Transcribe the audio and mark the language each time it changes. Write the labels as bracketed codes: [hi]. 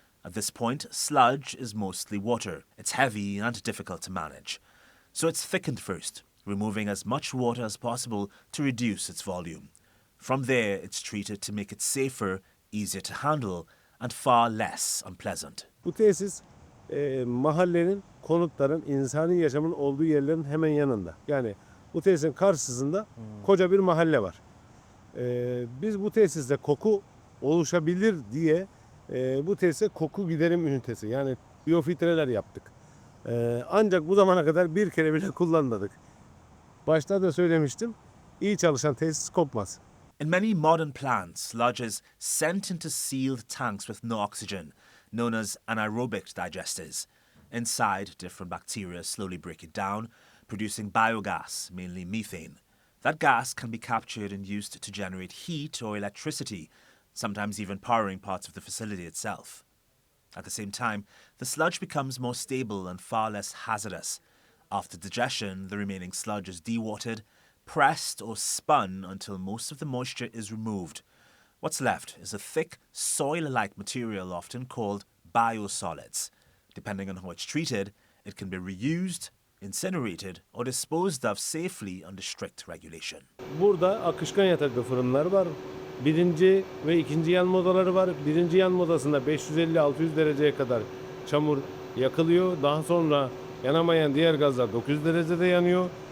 [en] At this point, sludge is mostly water. It's heavy and difficult to manage. So it's thickened first, removing as much water as possible to reduce its volume. From there, it's treated to make it safer, easier to handle, and far less unpleasant. [tr] Bu tesis mahallenin, konutların, insani yaşamın olduğu yerlerin hemen yanında. Yani bu tesisin karşısında koca bir mahalle var. Biz bu tesiste koku oluşabilir diye bu tesise koku giderim ünitesi, yani biyofiltreler yaptık. Ancak bu zamana kadar bir kere bile kullanmadık. Başta da söylemiştim, iyi çalışan tesis kopmaz. [en] In many modern plants, sludge is sent into sealed tanks with no oxygen, known as anaerobic digesters. Inside, different bacteria slowly break it down, producing biogas, mainly methane. That gas can be captured and used to generate heat or electricity, sometimes even powering parts of the facility itself. At the same time, the sludge becomes more stable and far less hazardous. After digestion, the remaining sludge is dewatered, pressed or spun until most of the moisture is removed. What's left is a thick, soil-like material often called biosolids. Depending on how it's treated, it can be reused, incinerated, or disposed of safely under strict regulation. [tr] Burada akışkan yataklı fırınlar var. Birinci ve ikinci yanma odaları var. Birinci yanma odasında 550-600 dereceye kadar çamur yakılıyor. Daha sonra yanamayan diğer gazlar 900 derecede yanıyor.